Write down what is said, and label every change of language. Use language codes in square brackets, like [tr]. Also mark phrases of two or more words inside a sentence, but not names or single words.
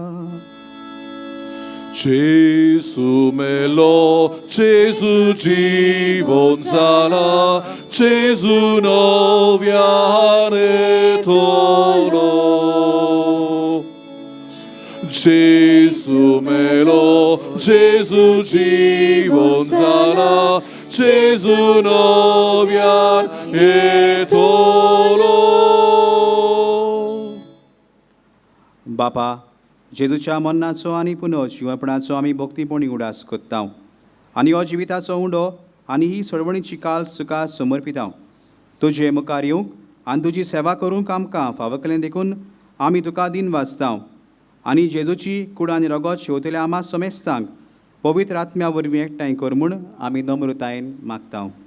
[kok] Gesù melo, Gesù জীবন जाला, Gesù noviane tolo. Gesù melo, Gesù জীবন जाला, Gesù noviane tolo. बापा जेजूच्या मन्नाचो आनी पुनो जिवपणाचो आमी भक्तीपणी उडास कोत्ता आनी हो जिविताचो उंडो आनी ही सडवणीची काल्स तुका समर्पिता. तुजे मुखार येवंक आनी तुजी सेवा करूंक आमकां फावो केलें देखून आमी तुका दिन वाचता आनी जेजूची कूड आनी रगत शेवतल्या आमा समेस्तांक पवित्र आत्म्या वरवीं एकठांय कर म्हूण आमी नम्रतायेन मागता.